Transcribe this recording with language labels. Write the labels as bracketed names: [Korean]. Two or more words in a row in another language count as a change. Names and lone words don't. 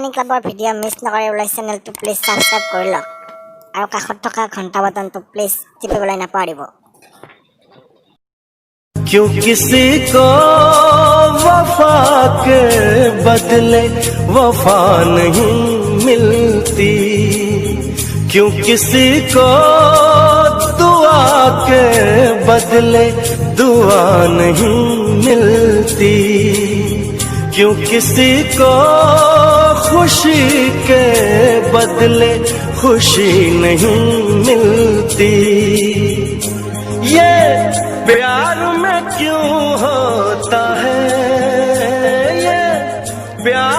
[Assamese] ইউটিউবৰ ভিডিঅ' মিছ নকৰিবলৈ চেনেলটো প্লিজ ছাবস্ক্ৰাইব কৰি লওক আৰু কাষত থকা ঘণ্টা বটনটো প্লিজ টিপিবলৈ নাপাহৰিব। [Hindi] क्यों किसी को वफा के बदले वफा नहीं मिलती, क्यों किसी को दुआ के बदले दुआ नहीं मिलती, क्यों किसी को खुशी के बदले खुशी नहीं मिलती, ये प्यार में क्यों होता है ये प्यार।